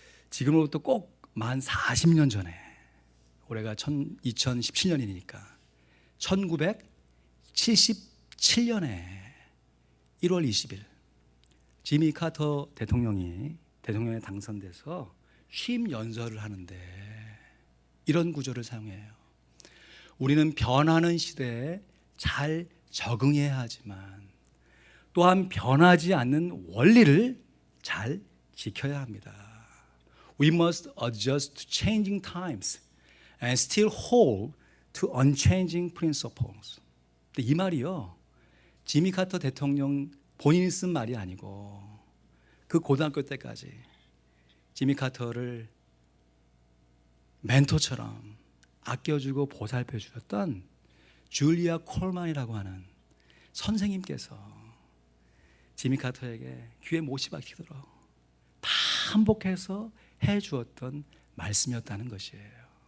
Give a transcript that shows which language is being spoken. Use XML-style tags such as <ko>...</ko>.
<ko>지금으로부터 꼭 만 40년 전에, 올해가 2017년이니까 1977년에 1월 20일 지미 카터 대통령이 대통령에 당선돼서 취임 연설을 하는데 이런 구절을 사용해요. 우리는 변하는 시대에 잘 적응해야 하지만 또한 변하지 않는 원리를 잘 지켜야 합니다.</ko> <en>We must adjust to changing times and still hold to unchanging principles.</en> <ko>근데 이 말이요, 지미 카터 대통령 본인이 쓴 말이 아니고 그 고등학교 때까지 지미 카터를 멘토처럼 아껴주고 보살펴 주셨던 줄리아 콜만이라고 하는 선생님께서 지미 카터에게 귀에 못이 박히도록 반복해서 해주었던 말씀이었다는 것이에요.</ko>